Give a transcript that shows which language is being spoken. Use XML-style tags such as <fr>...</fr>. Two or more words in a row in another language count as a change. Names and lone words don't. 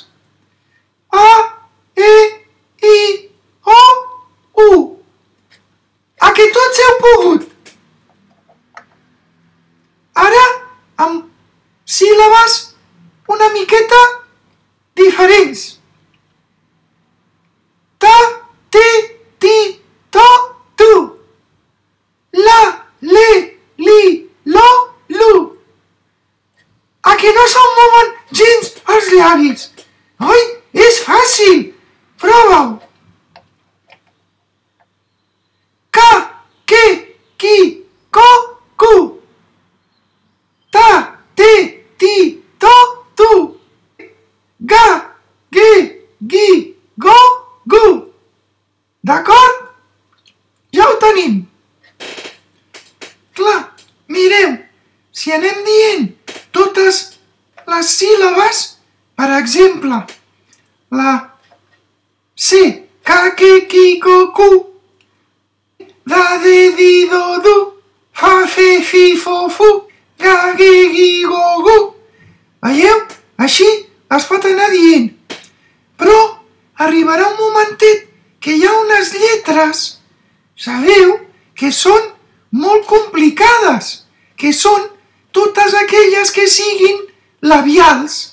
<ca>A, E, I, O, U. A que tots heu pogut? Ara, amb síl·labes una miqueta diferents. Ta, te, ti, to, tu. La, le, li, lo, lu. A que no se'm mouen gens els llavis? Oi? És fàcil! Prova-ho! Ca, que, qui, co, cu. Ta, te, ti, to, tu. Ga, ge, gui, go, gu. D'acord? Ja ho tenim. Clar, mireu, si anem dient totes les síl·labes, per exemple, la C, ca, que, qui, co, cu, da, de, di, do, du, fa, fe, fi, fo, fu, ga, ge, gui, go, gu. Veieu? Així es pot anar dient. Però arribarà un momentet que hi ha unes lletres, sabeu, que són molt complicades, que són totes aquelles que siguin labials.</ca>